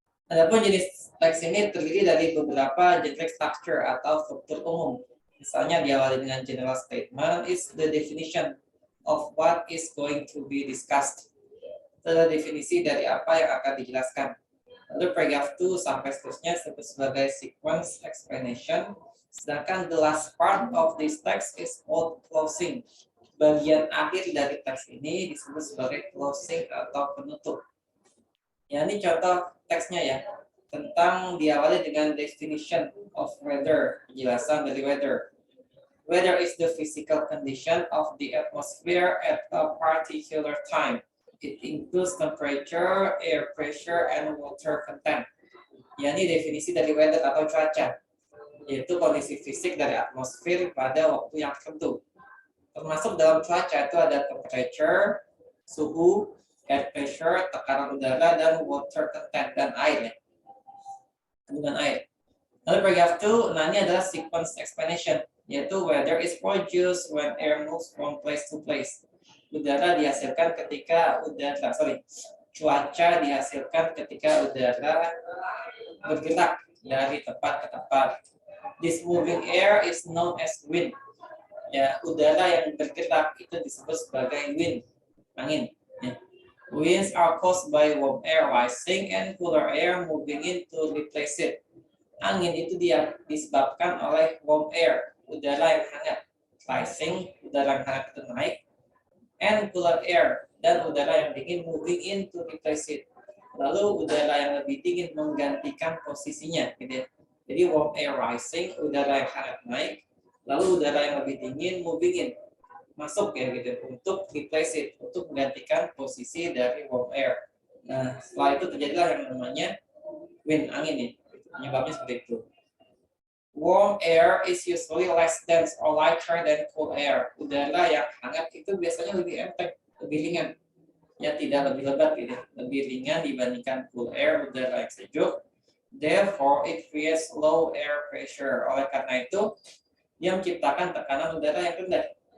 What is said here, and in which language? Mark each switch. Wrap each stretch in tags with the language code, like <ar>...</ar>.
<id>Adapun jenis teks ini terdiri dari beberapa generic structure atau struktur umum. Misalnya diawali dengan</id> <en>general statement is the definition of what is going to be discussed.</en> <id>Itu adalah definisi dari apa yang akan dijelaskan. Lalu paragraph 2 sampai seterusnya disebut sebagai sequence explanation. Sedangkan</id> <en>the last part of this text is called closing.</en> <id>Bagian akhir dari teks ini disebut sebagai closing atau penutup. Ya, ini contoh teksnya ya, tentang diawali dengan</id> <en>definition of weather,</en> <id>penjelasan dari weather.</id> <en>Weather is the physical condition of the atmosphere at a particular time. It includes temperature, air pressure, and water content.</en> <id>Ya, ini definisi dari weather atau cuaca, yaitu kondisi fisik dari atmosfer pada waktu yang tertentu. Termasuk dalam cuaca itu ada temperature, suhu, air pressure, tekanan udara, dan water content, dan air ya. Kandungan air.</id> <en>Lalu paragraph 2,</en> <id>nah ini adalah</id> <en>sequence explanation,</en> <id>yaitu</id> <en>weather is produced when air moves from place to place.</en> <id>Udara dihasilkan ketika cuaca dihasilkan ketika udara bergerak dari tempat ke tempat.</id> <en>This moving air is known as wind.</en> <id>Ya, udara yang bergerak itu disebut sebagai wind, angin. Ya.</id> <en>Winds are caused by warm air rising and cooler air moving in to replace it.</en> <id>Angin itu dia disebabkan oleh warm air, udara yang hangat, rising, udara yang hangat itu naik,</id> <en>and cooler air,</en> <id>dan udara yang dingin</id> <en>moving in to replace it.</en> <id>Lalu udara yang lebih dingin menggantikan posisinya, gitu ya. Jadi</id> <en>warm air rising,</en> <id>udara yang hangat naik, lalu udara yang lebih dingin</id> <en>moving in,</en> <id>masuk ya gitu, untuk</id> <en>replace it,</en> <id>untuk menggantikan posisi dari warm air. Nah, setelah itu terjadilah yang namanya wind, angin ya. Penyebabnya seperti itu.</id> <en>Warm air is usually less dense or lighter than cool air.</en> <id>Udara yang hangat itu biasanya lebih enteng, lebih ringan. Ya, tidak lebih lebat gitu, lebih ringan dibandingkan cool air, udara yang sejuk.</id> <en>Therefore, it creates low air pressure.</en> <id>Oleh karena itu, dia menciptakan tekanan udara yang rendah.</id>